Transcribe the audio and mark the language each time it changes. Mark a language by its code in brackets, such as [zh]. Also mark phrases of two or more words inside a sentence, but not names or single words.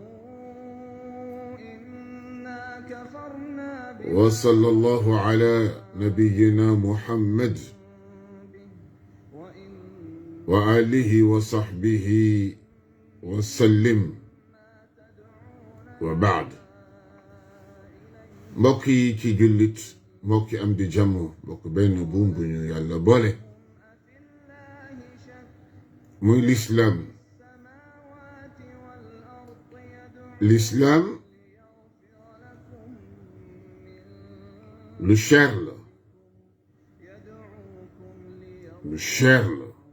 [ar] إنا كفرنا وصلى الله على نبينا محمد وآله وصحبه وسلم [wo] وبعد mbokki ci jullit mbokki am di jàmm mbokk benn buum bu ñu yàlla boole muy lislaam lu cher la lu cher la